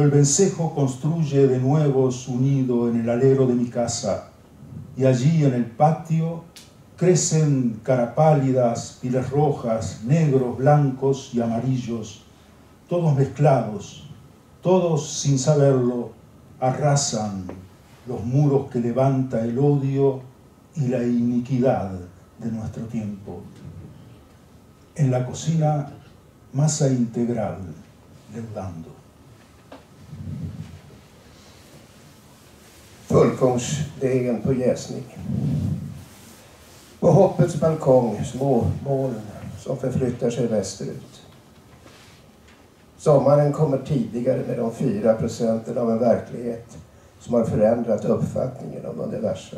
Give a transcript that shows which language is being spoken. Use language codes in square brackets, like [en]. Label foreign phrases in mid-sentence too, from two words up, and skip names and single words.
[es] el vencejo construye de nuevo su nido en el alero de mi casa, y allí en el patio crecen carapálidas, piles rojas, negros, blancos y amarillos, todos mezclados, todos sin saberlo, arrasan los muros que levanta el odio y la iniquidad de nuestro tiempo. En la cocina, masa integral, leudando. [sv] Fullkornsdegen på jäsning. På hoppets balkong små moln som förflyttar sig västerut. Sommaren kommer tidigare med de 4% av en verklighet som har förändrat uppfattningen om universum.